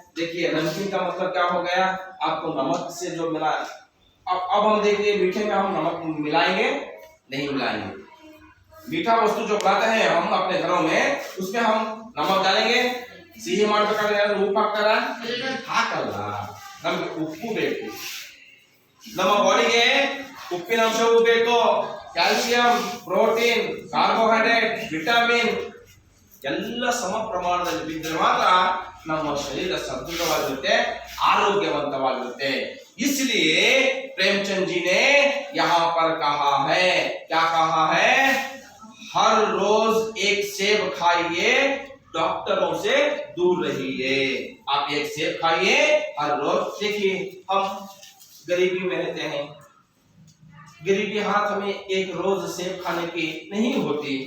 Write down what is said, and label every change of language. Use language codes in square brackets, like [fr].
[hi] देखिए, नमकीन का मतलब क्या हो गया? आपको नमक से जो मिला, अब हम देखिए, मीठे में हम नमक मिलाएंगे? नहीं मिलाएंगे। मीठा वस्तु जो बनाते हैं हम अपने घरों में, उसमें हम नमक डालेंगे, [kn] ಸಿಹಿ ಮಾಡಬೇಕಾದ್ರೆ ಉಪ್ಪು ಹಾಕ್ತಾರ, ಹಾಕಲ್ಲ। ನಮಗೆ ಉಪ್ಪು ಬೇಕು, ನಮ್ಮ ಬಾಡಿಗೆ ಉಪ್ಪಿನ ಅಂಶವೂ ಬೇಕು, ಕ್ಯಾಲ್ಸಿಯಂ, ಪ್ರೋಟೀನ್, ಕಾರ್ಬೋಹೈಡ್ರೇಟ್, ವಿಟಮಿನ್ ಎಲ್ಲ ಸಮ ಪ್ರಮಾಣದಲ್ಲಿ ಬಿದ್ದರೆ ಮಾತ್ರ ನಮ್ಮ ಶರೀರ ಸದೃಢವಾಗಿರುತ್ತೆ, आरोग्यवंतವಾಗಿರುತ್ತೆ। [hi] इसलिए प्रेमचंद जी ने यहाँ पर कहा है, क्या कहा है? हर रोज एक सेब खाइए, डॉक्टरों से दूर रहिए। आप एक सेब खाइए हर रोज। देखिए, हम गरीबी में रहते हैं, गरीबी हाथ में एक रोज सेब खाने की नहीं होती।